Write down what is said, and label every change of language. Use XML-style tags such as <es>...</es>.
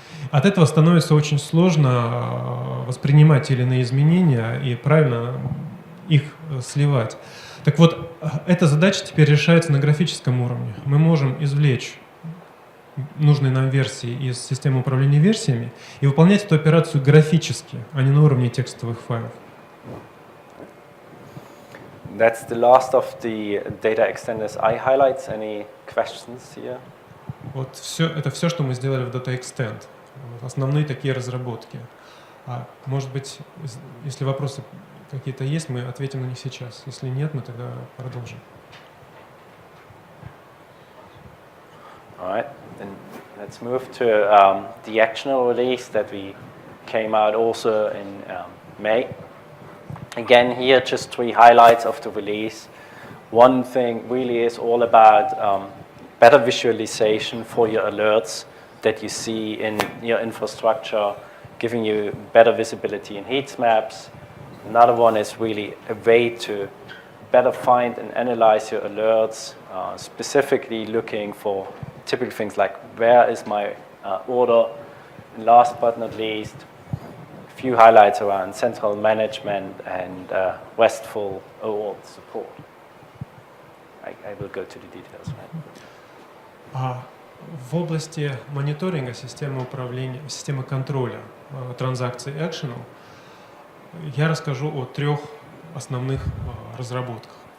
<ru>От этого становится очень сложно воспринимать те или иные изменения и правильно их сливать. Так вот, эта задача теперь решается на графическом уровне. Мы можем извлечь нужные нам версии из системы управления версиями и выполнять эту операцию графически, а не на уровне текстовых файлов.</ru> <en>That's the last of the data extenders I highlights. Any questions here?</en> <ru>Вот это все, что мы сделали в Data Extend. Основные такие разработки. Может быть, если вопросы какие-то есть, мы ответим на них сейчас. Если нет, мы тогда продолжим.</ru> <en>All right, then let's move to the actional release that we came out also in May. Again, here just 3 highlights of the release. One thing really is all about better visualization for your alerts that you see in your infrastructure, giving you better visibility in heat maps. Another one is really a way to better find and analyze your alerts, specifically looking for typical things like where is my order. And last but not least, a few highlights around central management and RESTful OAuth support. I will go to the details.</en> <ru>В области мониторинга, системы управления, системы контроля транзакций Actional я расскажу о 3 основных разработках.</ru>